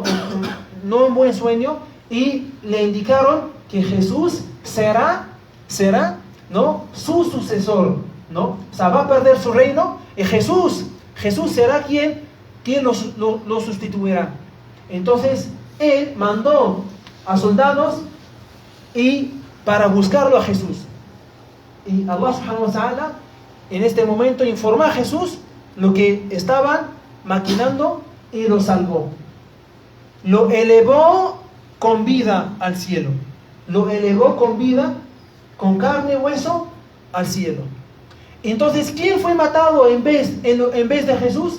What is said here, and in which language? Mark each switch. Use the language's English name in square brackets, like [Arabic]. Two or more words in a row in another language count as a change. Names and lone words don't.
[Spanish] No un buen sueño, y le indicaron que Jesús será, ¿no?, su sucesor, ¿no? O sea, va a perder su reino y Jesús será quien lo sustituirá. Entonces, él mandó a soldados para buscarlo a Jesús. Y Allah [Arabic] سبحانه وتعالى [Spanish] en este momento informó a Jesús lo que estaban maquinando y lo salvó. Lo elevó con vida al cielo. Lo elevó con vida, con carne y hueso, al cielo. Entonces, ¿quién fue matado en vez de Jesús?